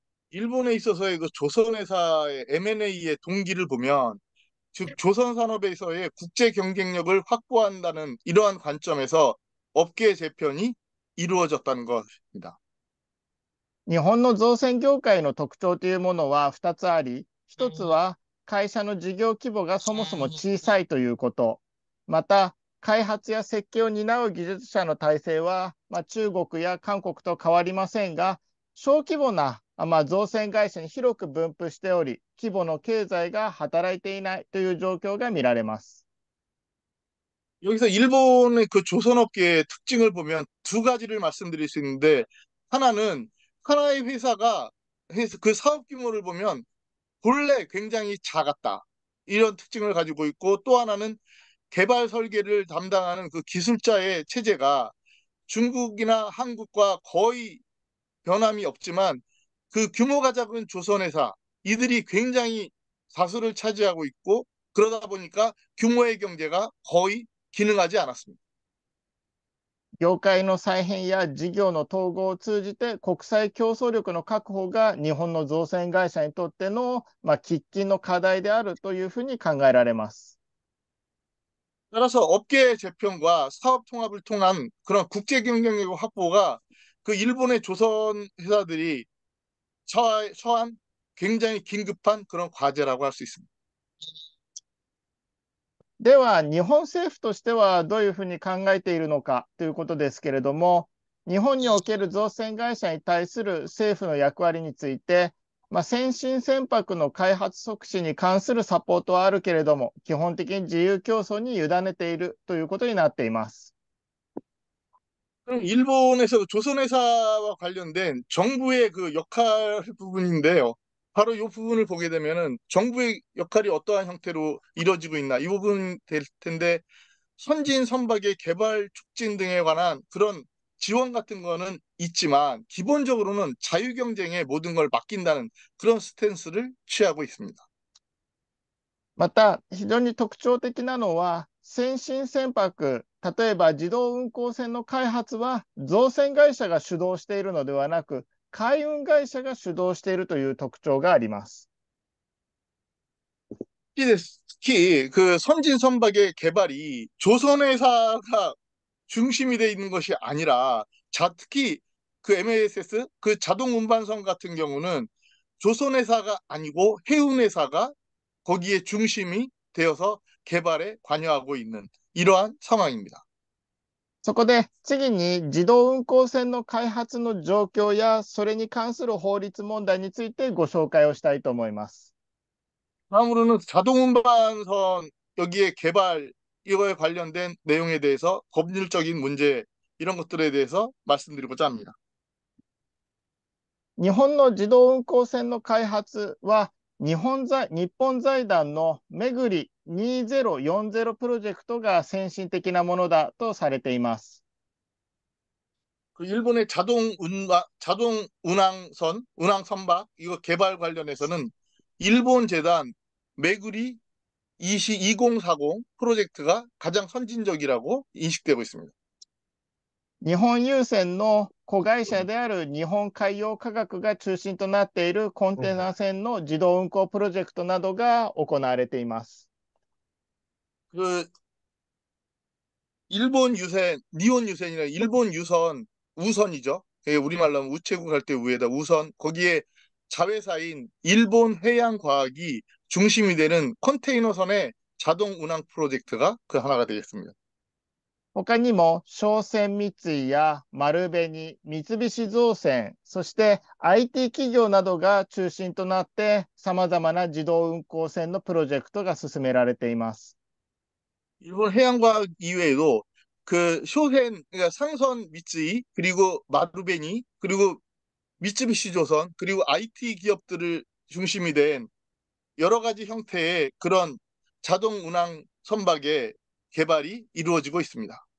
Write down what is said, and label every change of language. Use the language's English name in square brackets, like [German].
[Korean] 일본에 있어서의 그 조선회사의 M&A의 동기를 보면 즉 조선 산업에서의 국제 경쟁력을 확보한다는 이러한 관점에서 업계 재편이 이루어졌다는 것입니다. [Japanese] 日本の造船業界の特徴というものは2つあり、1つは会社の事業規模がそもそも小さいということ、また開発や設計を担う技術者の体制は、中国や韓国と変わりませんが、小規模な造船会社に広く分布しており、規模の経済が働いていないという状況が見られます。 [Korean] 여기서 일본의 그 조선업계의 특징을 보면 두 가지를 말씀드릴 수 있는데 하나는 하나의 회사가 그 사업 규모를 보면 본래 굉장히 작았다. 이런 특징을 가지고 있고 또 하나는 개발 설계를 담당하는 그 기술자의 체제가 중국이나 한국과 거의 변함이 없지만 그 규모가 작은 조선회사 이들이 굉장히 다수를 차지하고 있고 그러다 보니까 규모의 경제가 거의 기능하지 않았습니다. [Japanese] 業界の再編や事業の統合を通じて国際競争力の確保が日本の造船会社にとっての喫緊の課題であるというふうに考えられます。 [Korean] 따라서 업계 재편과 사업 통합을 통한 그런 국제 경쟁력 확보가 그 일본의 조선 회사들이 처한 굉장히 긴급한 그런 과제라고 할 수 있습니다. [Japanese] では、日本政府としてはどういうふうに考えているのかということですけれども、日本における造船会社に対する政府の役割について、先進船舶の開発促進に関するサポートはあるけれども、基本的に自由競争に委ねているということになっています。 [Korean] 그럼 일본에서 조선회사와 관련된 정부의 그 역할 부분인데요. 바로 이 부분을 보게 되면은 정부의 역할이 어떠한 형태로 이루어지고 있나 이 부분 될 텐데 선진 선박의 개발 촉진 등에 관한 그런 지원 같은 거는 있지만 기본적으로는 자유 경쟁에 모든 걸 맡긴다는 그런 스탠스를 취하고 있습니다. [Japanese] また、非常に特徴的なのは、先進船舶、例えば自動運航船の開発は、造船会社が主導しているのではなく、海運会社が主導しているという特徴があります。 [Korean] 특히 그 선진 선박의 개발이 조선회사가 중심이 돼 있는 것이 아니라 특히 그 MASS 그 자동 운반선 같은 경우는 조선회사가 아니고 해운회사가 거기에 중심이 되어서 개발에 관여하고 있는 이러한 상황입니다. [Japanese] そこで次に自動運航船の開発の状況やそれに関する法律問題についてご紹介をしたいと思います。 [Korean] 다음으로는 자동 운반선 여기에 개발 이거에 관련된 내용에 대해서 법률적인 문제 이런 것들에 대해서 말씀드리고자 합니다. [Japanese] 日本の自動運航船の開発は日本財団のめぐり2040プロジェクトが先進的なものだとされています。 [Korean] 그 일본의 자동 운항 선박 이거 개발 관련해서는 일본 재단 메구리 2040 프로젝트가 가장 선진적이라고 인식되고 있습니다. [Japanese] 日本郵船の子会社である日本海洋科学が中心となっているコンテナ船の自動運航プロジェクトなどが行われています。 [Korean] 그 일본 유선, 니혼 유선이나 일본 유선 우선이죠. 우리말로 하면 우체국 할 때 우에다 우선 거기에 자회사인 일본 해양과학이 중심이 되는 컨테이너선의 자동 운항 프로젝트가 그 하나가 되겠습니다. [Japanese] 他にも商船三井や丸紅、三菱造船、そして IT 企業などが中心となってさまざまな自動運航船のプロジェクトが進められています。 [Korean] 일본 해양과학 이외에도 그 쇼센, 그러니까 상선 미츠이, 그리고 마루베니, 그리고 미쓰비시 조선, 그리고 IT 기업들을 중심이 된 여러 가지 형태의 그런 자동 운항 선박의 개발이 이루어지고 있습니다.